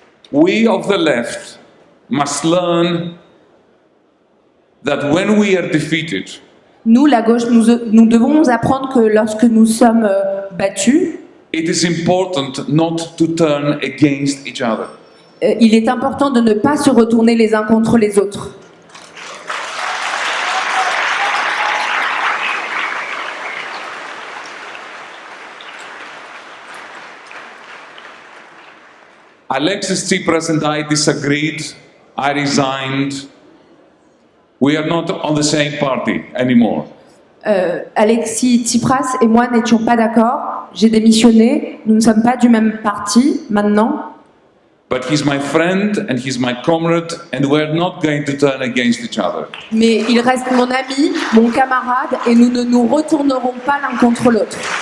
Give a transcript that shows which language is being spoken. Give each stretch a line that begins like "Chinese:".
English: We of the left must learn that when we are defeated,
French: Nous, la gauche, nous devons nous apprendre que lorsque nous sommes battus,
English: it is important not to turn against each other.
French: il est important de ne pas se retourner les uns contre les autres.
English: Alexis Tsipras and I disagreed. I resigned. We are not on the same party anymore.
French: Alexis Tsipras et moi n'étions pas d'accord. J'ai démissionné. Nous ne sommes pas du même parti maintenant.
English: But he's my friend and he's my comrade, and we're not going to turn against each other.
French: Mais il reste mon ami, mon camarade, et nous ne nous retournerons pas l'un contre l'autre.